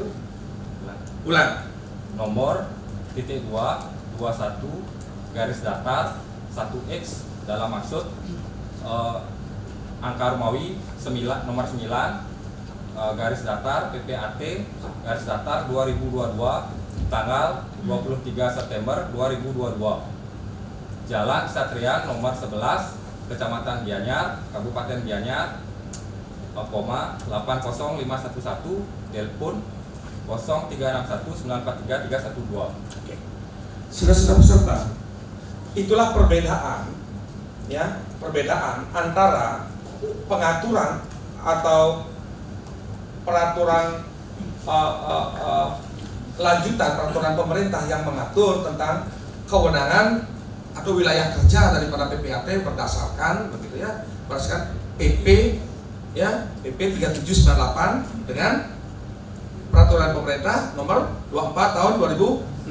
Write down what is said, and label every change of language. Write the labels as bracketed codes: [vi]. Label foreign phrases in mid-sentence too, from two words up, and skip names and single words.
[id] Ulang. Nomor titik 2 21 garis datar 1X dalam maksud angka Romawi 9 nomor 9 garis datar PPAT garis datar 2022 tanggal 23 September 2022. Jalan Satria nomor 11 Kecamatan Gianyar, Kabupaten Gianyar, 80511, telepon 0361943312. Oke. Sudah peserta. Itulah perbedaan, ya, perbedaan antara pengaturan atau peraturan lanjutan peraturan pemerintah yang mengatur tentang kewenangan atau wilayah kerja daripada PPAT berdasarkan begitu ya, berdasarkan PP ya, PP 3798 dengan peraturan pemerintah nomor 24 tahun 2016.